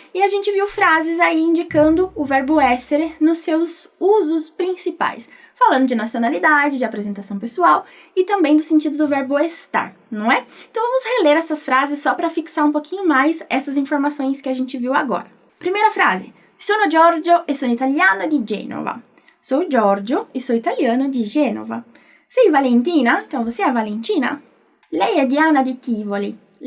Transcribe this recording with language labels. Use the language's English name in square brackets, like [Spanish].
[Portuguese] E a gente viu frases aí indicando o verbo essere nos seus usos principais, falando de nacionalidade, de apresentação pessoal e também do sentido do verbo estar, não é? Então vamos reler essas frases só para fixar um pouquinho mais essas informações que a gente viu agora. Primeira frase: [Italian] Sono Giorgio e sono italiano di Genova. [Portuguese] Sou Giorgio e sou italiano [Italian] di Genova. Sei Valentina? [Portuguese] Então você é a Valentina? [Italian] Lei è Diana di Tivoli.